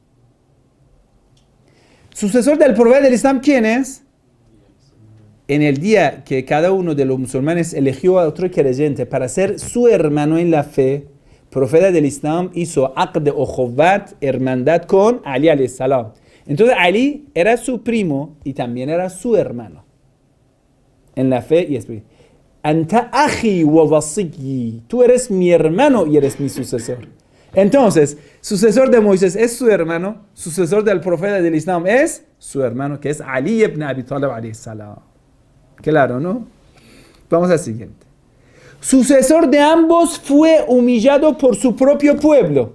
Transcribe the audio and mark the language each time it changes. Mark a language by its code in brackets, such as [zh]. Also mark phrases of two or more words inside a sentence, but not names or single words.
[es] Sucesor del profeta del Islam, ¿quién es? En el día que cada uno de los musulmanes eligió a otro creyente para ser su hermano en la fe, el profeta del Islam hizo aqd o Jovat, hermandad con Ali [ar] عليه السلام. [es] Entonces Ali era su primo y también era su hermano en la fe y espíritu. [ar] أنت أخي ووصيي. [es] Tú eres mi hermano y eres mi sucesor. Entonces, sucesor de Moisés es su hermano, sucesor del profeta del Islam es su hermano, que es Ali ibn Abi Talib [ar] عليه السلام. [es] Claro, ¿no? Vamos al siguiente. Sucesor de ambos fue humillado por su propio pueblo.